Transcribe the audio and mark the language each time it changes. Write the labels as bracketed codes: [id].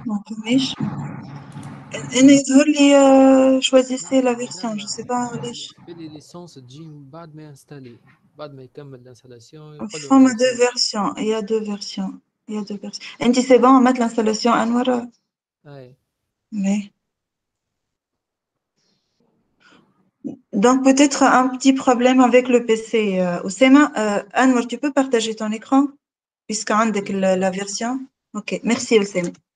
[fr] Donc, [ar] أنا يظهر لي [fr] choisissez la version, je sais pas [ar] علاش. [fr] les licences [ar] تجي بعد ما installer بعد ما يكمل l'installation. فما [fr] deux versions, il y a deux versions. [ar] أنت [fr] c'est bon mettre l'installation أنور. Ouais. Mais donc peut-être un petit problème avec le PC. Oussema, Anwar, tu peux partager ton écran puisque [ar] عندك [fr] la version. Ok, merci Oussema.